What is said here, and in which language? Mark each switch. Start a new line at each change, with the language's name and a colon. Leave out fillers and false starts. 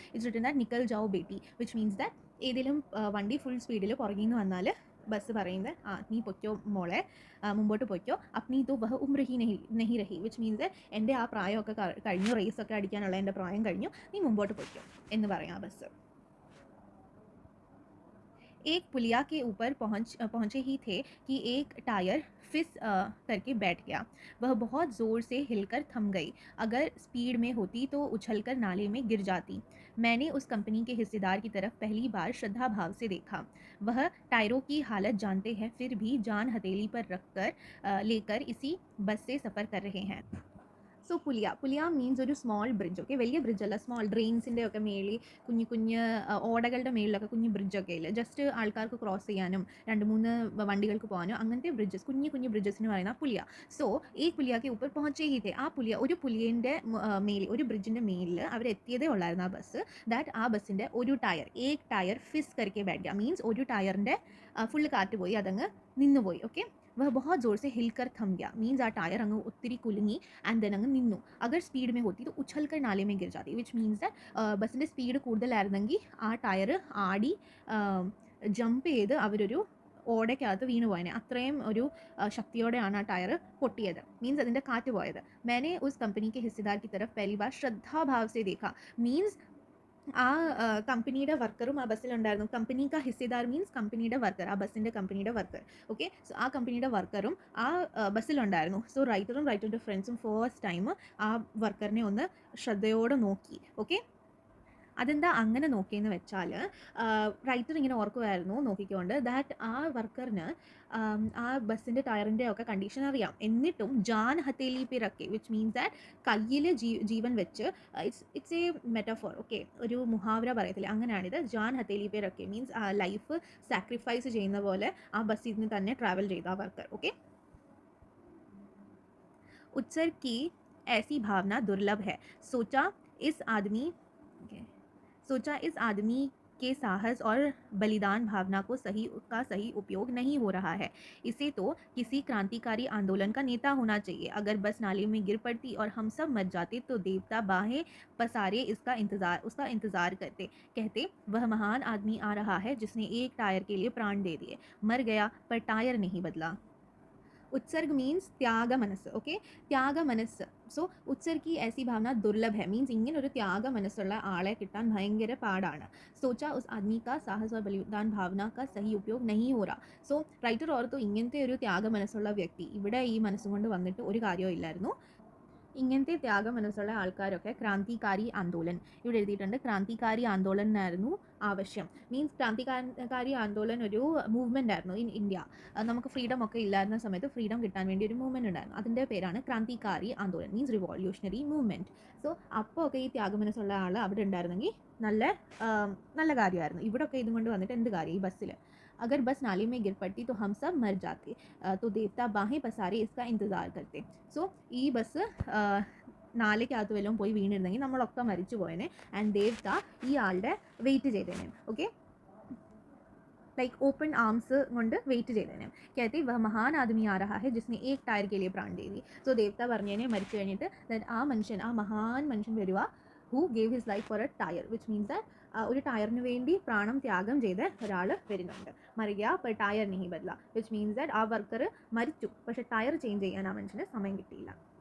Malayalam: It's written that
Hindi: nickel ജാओ Beti,
Malayalam: which means that ഏതെങ്കിലും വണ്ടി full സ്പീഡിൽ പുറകിൽ നിന്ന് വന്നാൽ ബസ് പറയുന്നത് നീ പൊയ്ക്കോ മോളെ, മുമ്പോട്ട് പൊയ്ക്കോ.
Hindi: അപ്നി തോ വഹ ഉമ്ര ഹി നെഹി രഹി,
Malayalam: വിച്ച് മീൻസ് എൻ്റെ ആ പ്രായമൊക്കെ കഴിഞ്ഞു, റേസൊക്കെ അടിക്കാനുള്ള എൻ്റെ പ്രായം കഴിഞ്ഞു, നീ മുമ്പോട്ട് പൊയ്ക്കോ എന്ന് പറയാം ആ ബസ്.
Hindi: एक पुलिया के ऊपर पहुँचे ही थे कि एक टायर फिस करके बैठ गया. वह बहुत ज़ोर से हिलकर थम गई. अगर स्पीड में होती तो उछलकर नाले में गिर जाती. मैंने उस कंपनी के हिस्सेदार की तरफ पहली बार श्रद्धा भाव से देखा. वह टायरों की हालत जानते हैं, फिर भी जान हथेली पर लेकर इसी बस से सफ़र कर रहे हैं.
Malayalam: സോ പുലിയ മീൻസ് ഒരു സ്മോൾ ബ്രിഡ്ജ്. ഓക്കെ, വലിയ ബ്രിഡ്ജ് അല്ല, സ്മോൾ ഡ്രെയിൻസിൻ്റെ ഒക്കെ മേളിൽ കുഞ്ഞു കുഞ്ഞ് ഓടകളുടെ മേളിലൊക്കെ കുഞ്ഞു ബ്രിഡ്ജൊക്കെ ഇല്ല, ജസ്റ്റ് ആൾക്കാർക്ക് ക്രോസ് ചെയ്യാനും 2-3 വണ്ടികൾക്ക് പോകാനും അങ്ങനത്തെ ബ്രിഡ്ജസ്, കുഞ്ഞു കുഞ്ഞു ബ്രിഡ്ജസിന് പറയുന്ന പുലിയ. സോ
Hindi: एक पुलिया के ऊपर पहुंचे ही थे.
Malayalam: ആ പുലിയ, ഒരു പുലിയൻ്റെ മേലിൽ, ഒരു ബ്രിഡ്ജിൻ്റെ മേലിൽ അവരെത്തിയതേ ഉള്ളായിരുന്നു ആ ബസ്. ദാറ്റ് ആ ബസ്സിൻ്റെ ഒരു ടയർ,
Hindi: ഏക് ടയർ ഫിസ് करके बैठ गया,
Malayalam: മീൻസ് ഒരു ടയറിൻ്റെ ഫുള്ള് കാറ്റ് പോയി, അതങ്ങ് നിന്നുപോയി. ഓക്കെ,
Hindi: वह बहुत जोर से हिलकर थम गया,
Malayalam: मीन्स आ टायर अंग उत्तरी कुलुंगी एंड देन अंग निन्नु.
Hindi: अगर स्पीड में होती तो उछल कर नाले में गिर जाती,
Malayalam: विच मीन्स दैट ബസ്സിൻ്റെ സ്പീഡ് കൂടുതലായിരുന്നെങ്കിൽ ആ ടയർ ആടി ജമ്പ് ചെയ്ത് അവരൊരു ഓടയ്ക്കകത്ത് വീണ് പോയനെ. അത്രയും ഒരു ശക്തിയോടെയാണ് ആ ടയർ പൊട്ടിയത്, മീൻസ് അതിൻ്റെ കാറ്റ് പോയത്.
Hindi: मैंने उस कंपनी के हिस्सेदार की तरफ पहली बार श्रद्धा भाव से देखा, मीन्स
Malayalam: ആ കമ്പനിയുടെ വർക്കറും ആ ബസ്സിലുണ്ടായിരുന്നു.
Hindi: കമ്പനി കാ ഹിസ്സേദാർ
Malayalam: മീൻസ് കമ്പനിയുടെ വർക്കർ, ആ ബസ്സിൻ്റെ കമ്പനിയുടെ വർക്കർ. ഓക്കെ, സോ ആ കമ്പനിയുടെ വർക്കറും ആ ബസ്സിലുണ്ടായിരുന്നു. സോ റൈറ്ററിൻ്റെ ഫ്രണ്ട്സും ഫസ്റ്റ് ടൈം ആ വർക്കറിനെ ഒന്ന് ശ്രദ്ധയോടെ നോക്കി. ഓക്കെ, അതെന്താ അങ്ങനെ നോക്കിയെന്ന് വെച്ചാൽ റൈറ്റർ ഇങ്ങനെ ഓർക്കുമായിരുന്നു നോക്കിക്കൊണ്ട് ദാറ്റ് ആ വർക്കറിന് ആ ബസ്സിൻ്റെ ടയറിൻ്റെ ഒക്കെ കണ്ടീഷൻ അറിയാം, എന്നിട്ടും
Hindi: Jan ഹത്തേലി P റക്കെ,
Malayalam: which means that കയ്യിൽ ജീവൻ വെച്ച്,
English: It's a metaphor.
Malayalam: ഓക്കെ, ഒരു മുഹാവര പറയത്തില്ല, അങ്ങനെയാണിത്.
Hindi: Jan ഹത്തേലി P റക്കെ
Malayalam: means life sacrifice ചെയ്യുന്ന പോലെ ആ ബസ്സിൽ നിന്ന് തന്നെ ട്രാവൽ ചെയ്ത ആ വർക്കർ.
Hindi: ഓക്കെ, उत्सर्ग की ऐसी भावना दुर्लभ है, सोचा इस आदमी सोचा इस आदमी के साहस और बलिदान भावना को सही उपयोग नहीं हो रहा है, इसे तो किसी क्रांतिकारी आंदोलन का नेता होना चाहिए. अगर बस नाले में गिर पड़ती और हम सब मर जाते तो देवता बाहें पसारे उसका इंतज़ार करते, कहते वह महान आदमी आ रहा है जिसने एक टायर के लिए प्राण दे दिए, मर गया पर टायर नहीं बदला. उत्सर्ग मीन्स त्याग മനസ്സ്.
Malayalam: ഓക്കെ, ത്യാഗ മനസ്സ്. സോ
Hindi: ഉത്സർഗ് की ऐसी भावना दुर्लभ है,
Malayalam: മീൻസ് ഇങ്ങനെ ഒരു ത്യാഗ മനസ്സുള്ള ആളെ കിട്ടാൻ ഭയങ്കര പാടാണ്.
Hindi: सोचा उस आदमी का साहस और बलिदान भावना का सही उपयोग नहीं हो रहा.
Malayalam: സോ റൈറ്റർ ഓർത്തു ഇങ്ങനത്തെ ഒരു ത്യാഗ മനസ്സുള്ള വ്യക്തി ഇവിടെ ഈ മനസ്സുകൊണ്ട് വന്നിട്ട് ഒരു കാര്യവും ഇല്ലായിരുന്നു. ഇങ്ങനത്തെ ത്യാഗ മനസ്സുള്ള ആൾക്കാരൊക്കെ ക്രാന്തികാരി ആന്തോളൻ, ഇവിടെ എഴുതിയിട്ടുണ്ട് ക്രാന്തികാരി ആന്തോളൻ എന്നായിരുന്നു ആവശ്യം. മീൻസ് ക്രാന്തികാരി ആന്തോളൻ ഒരു മൂവ്മെൻ്റ് ആയിരുന്നു ഇൻ ഇന്ത്യ. നമുക്ക് ഫ്രീഡം ഒക്കെ ഇല്ലായിരുന്ന സമയത്ത് ഫ്രീഡം കിട്ടാൻ വേണ്ടി ഒരു മൂവ്മെൻറ്റ് ഉണ്ടായിരുന്നു, അതിൻ്റെ പേരാണ് Krantikari Andolan, means റിവോല്യൂഷണറി movement. So അപ്പോൾ ഒക്കെ ഈ ത്യാഗമനസ്സുള്ള ആൾ അവിടെ ഉണ്ടായിരുന്നെങ്കിൽ നല്ല കാര്യമായിരുന്നു. ഇവിടെ ഒക്കെ ഇതും കൊണ്ട് വന്നിട്ട് എന്ത് കാര്യം ഈ ബസ്സിൽ.
Hindi: अगर बस नाले में गिर पड़ती तो हम सब मर जाते, तो देवता बाहें पसारे इसका इंतज़ार करते.
Malayalam: സോ ഈ ബസ് നാലയ്ക്കകത്ത് വല്ലതും പോയി വീണിരുന്നെങ്കിൽ നമ്മളൊക്കെ മരിച്ചു പോയേനെ, ആൻഡ് ദേവത ഈ ആളുടെ wait ചെയ്തേനെ. Okay,
English: like open arms
Malayalam: കൊണ്ട് വെയിറ്റ് ചെയ്തേനെ.
Hindi: कहते वह महान आदमी आ रहा है जिसने एक टायर के लिए प्राण दे दी.
Malayalam: സോ ദേവത പറഞ്ഞേനെ മരിച്ചു കഴിഞ്ഞിട്ട് ആ മഹാൻ മനുഷ്യൻ വരിക,
English: who gave his life for a tire,
Malayalam: which means that ഒരു ടയറിന് വേണ്ടി പ്രാണം ത്യാഗം ചെയ്ത് ഒരാൾ വരുന്നുണ്ട്.
Hindi: മരിക पर टायर नहीं बदला,
Malayalam: വിച്ച് മീൻസ് ദാറ്റ് ആ വർക്കർ മരിച്ചു, പക്ഷേ ടയർ ചേഞ്ച് ചെയ്യാൻ ആ മനുഷ്യന് സമയം കിട്ടിയില്ല.